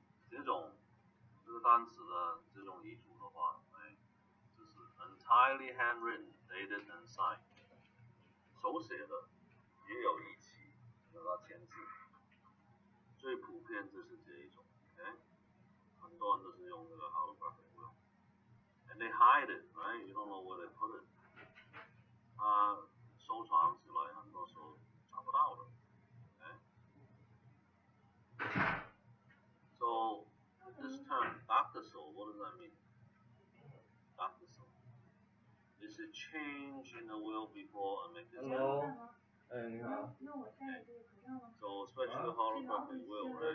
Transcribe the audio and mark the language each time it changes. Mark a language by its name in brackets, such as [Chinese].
[Chinese] 这个单词的这种遗嘱的话，就是 [English] entirely handwritten, dated and signed. [Chinese] 手写的也有日期，有他签字。最普遍就是这一种 ，OK， 很多人都是用这个 holographic will. [English] And they hide it, right? You don't know where they put it. [Chinese] 收藏起来很多时候找不到的。 [English] Okay? So this term, dockersal, what does that mean? Dockersal. Is a change in the will before a maker's death. So especially the holographic will, right?